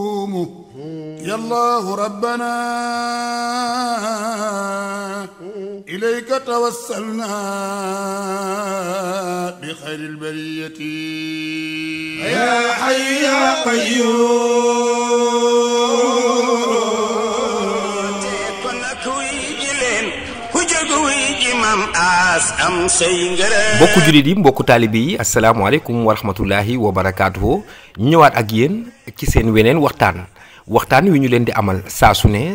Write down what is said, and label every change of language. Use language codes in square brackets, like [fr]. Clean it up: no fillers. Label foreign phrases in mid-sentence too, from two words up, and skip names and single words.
[ar] يا الله ربنا إليك توسلنا بخير البرية يا حي يا [wo] mbokku jullit yi mbokku taalibe yi [ar] السلام عليكم ورحمة الله وبركاته [wo] ñu ñëwaat ak yéen ci seen weneen waxtaan wi ñu leen di amal saa su ne